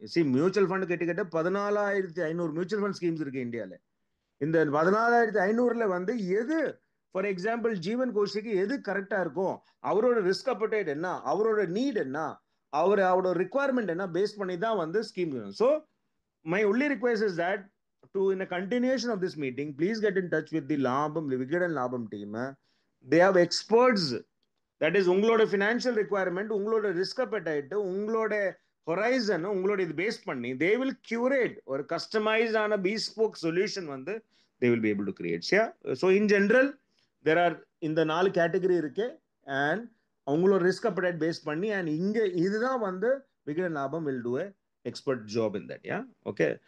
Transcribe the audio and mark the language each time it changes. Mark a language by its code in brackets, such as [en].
[ta] C, mutual fund கிட்டத்தட்ட 14,500 mutual fund schemes இருக்கு இந்தியாவில். இந்த 14,500ல வந்து எது, ஃபார் எக்ஸாம்பிள் ஜீவன் கோஷிக்கு எது கரெக்டா இருக்கும், அவரோட ரிஸ்க் அப்படைட் என்ன, அவரோட நீட் என்ன, அவரோட ரிக்குவயர்மெண்ட் என்ன, பேஸ் பண்ணி தான் வந்து scheme. [en] So my only request is that to in a continuation of this meeting, please get in touch with the Vigadan Labam team. They have experts. [ta] That is உங்களோட financial requirement, உங்களோட risk appetite, உங்களோட horizon, உங்களோட இது base பண்ணி they will curate ஒரு கஸ்டமைஸ்டான bespoke solution வந்து [en] They will be able to create. So in general there are [ta] இந்த 4 category இருக்கு. அண்ட் அவங்களோட ரிஸ்க் அப்டேட் பேஸ் பண்ணி அண்ட் இங்க இதுதான் வந்து விகடன் லாபம் [en] Will do expert job in that. [ta] Yeah okay.